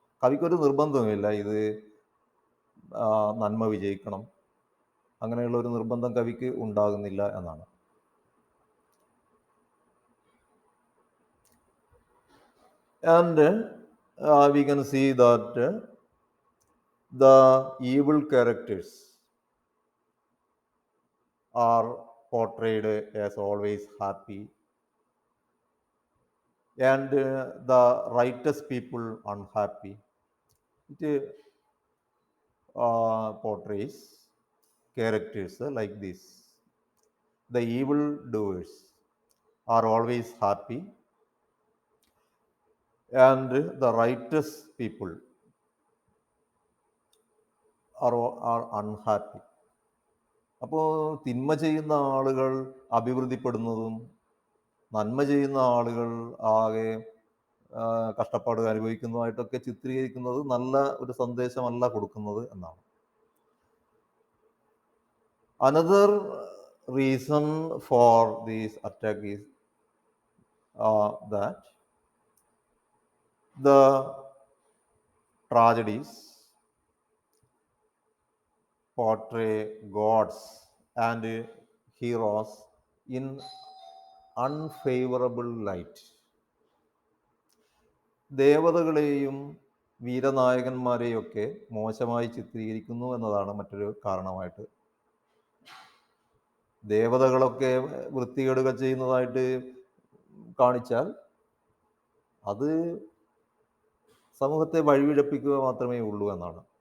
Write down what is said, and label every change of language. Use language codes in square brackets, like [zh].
[ml] കവിക്കൊരു നിർബന്ധവുമില്ല ഇത് നന്മ വിജയിക്കണം, അങ്ങനെയുള്ള ഒരു നിർബന്ധം കവിക്ക് ഉണ്ടാകുന്നില്ല എന്നാണ്. [en] And we can see that the evil characters are portrayed as always happy, and the righteous people unhappy. It portrays characters like this. The evil doers are always happy, and the righteous people are unhappy. [ml] അപ്പോൾ തിന്മ ചെയ്യുന്ന ആളുകൾ അഭിവൃദ്ധിപ്പെടുന്നതും നന്മ ചെയ്യുന്ന ആളുകൾ ആകെ കഷ്ടപ്പാട് അനുഭവിക്കുന്നതുമായിട്ടൊക്കെ ചിത്രീകരിക്കുന്നത് നല്ല ഒരു സന്ദേശമല്ല കൊടുക്കുന്നത് എന്നാണ്. [en] Another reason for this attack is that the tragedies portray gods and heroes in unfavorable light. [ml] ദേവതകളെയും വീരനായകന്മാരെയൊക്കെ മോശമായി ചിത്രീകരിക്കുന്നു എന്നതാണ് മറ്റൊരു കാരണമായിട്ട്. ദേവതകളൊക്കെ വൃത്തികേടുകൾ ചെയ്യുന്നതായിട്ട് കാണിച്ചാൽ അത് സമൂഹത്തെ വഴിവിഴപ്പിക്കുക മാത്രമേ ഉള്ളൂ എന്നാണ്.